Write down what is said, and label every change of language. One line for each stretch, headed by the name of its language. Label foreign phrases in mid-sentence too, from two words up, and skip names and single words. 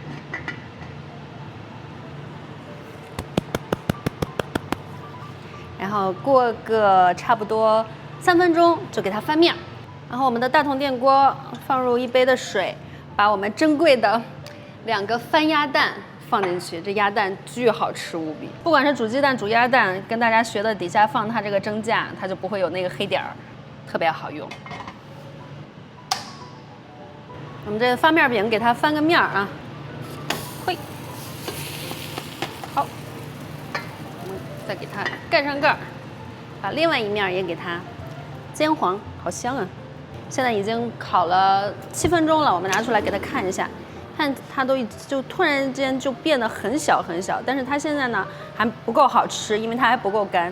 Chinese: 然後過個差不多3分鐘就給它翻面，然後我們的大同電鍋放入1杯的水，把我們珍貴的2個翻鴨蛋放進去，這鴨蛋巨好吃無比。不管是煮雞蛋、煮鴨蛋，跟大家學的底下放它这個蒸架，它就不會有那個黑點兒，特別好用。我們這個發面餅給它翻個面啊，嘿，好。再給它蓋上蓋兒，把另外一面也給它煎黃，好香啊！現在已經烤了7分鐘了，我們拿出來給它看一下，看它就突然間就變得很小很小，但是它現在呢還不夠好吃，因為它還不夠乾。